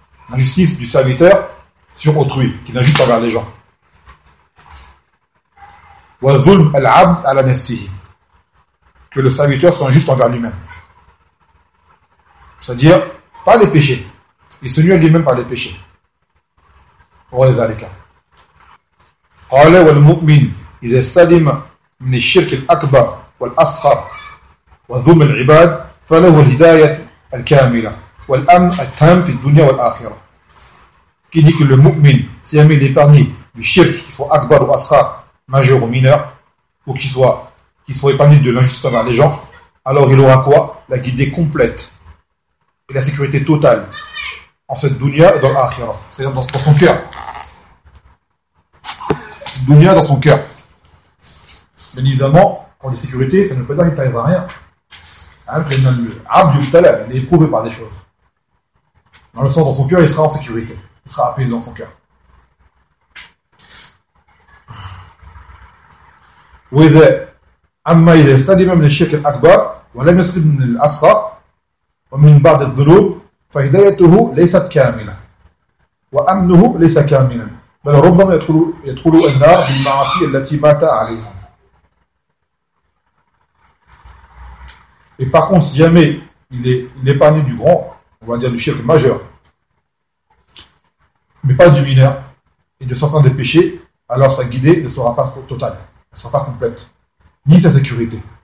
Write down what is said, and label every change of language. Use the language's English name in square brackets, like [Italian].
[French] L'injustice du serviteur sur autrui, qui n'injuste envers les gens. [Arabic] Wa zulm al-abd ala nafsihi. [French] Que le serviteur soit injuste envers lui-même. C'est-à-dire, pas les péchés. Il se nuit lui-même par les péchés. [Arabic] ولذلك قال والمؤمن إذا سلم من الشرك الأكبر والأصغر وذم العباد فله الهداية الكاملة والأمن التام في الدنيا والآخرة. [French] Qui dit que le mu'min, si jamais il est épargné du shirk, qu'il soit akbar ou asghar, majeur ou mineur, ou qu'il soit épargné de l'injustice envers les gens, alors il aura quoi? La guidée complète et la sécurité totale en cette dunya et dans l'akhira, c'est-à-dire dans son cœur. Cette dunya dans son cœur. Bien évidemment, quand on dit sécurité, ça ne veut pas dire qu'il n'arrive à rien. Il est éprouvé par des choses. Dans le sens, dans son cœur, il sera en sécurité. Il sera apaisé dans son cœur. [Arabic] وإذا أما إذا سلم من الشرك الأكبر ولم يسلم من الأصغر ومن بعض الذنوب فهدايته ليست كاملة وأمنه ليس كاملا بل ربما يدخل النار بالمعاصي التي مات عليها. [French] Et par contre, si jamais il est épargné du grand, on va dire du shirk majeur, mais pas du mineur, et de certains des péchés, alors sa guidée ne sera pas totale, ne sera pas complète, ni sa sécurité.